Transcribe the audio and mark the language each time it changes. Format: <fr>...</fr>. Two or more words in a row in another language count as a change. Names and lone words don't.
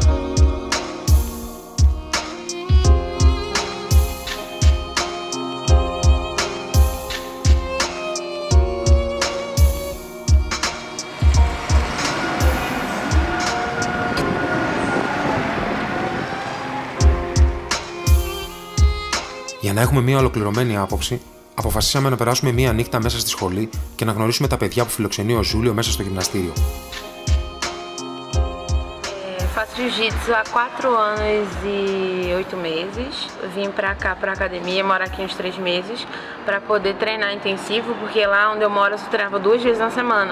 <el>Για να έχουμε μια ολοκληρωμένη άποψη, αποφασίσαμε να περάσουμε μια νύχτα μέσα στη σχολή και να γνωρίσουμε τα παιδιά που φιλοξενεί ο Ζούλιο μέσα στο γυμναστήριο.</el> <pt>Faço jiu-jitsu há 4 anos e 8 meses. Vim pra cá, pra academia, moro aqui uns 3 meses, para poder treinar intensivo, porque lá onde eu moro eu só treinava 2 vezes na semana.</pt>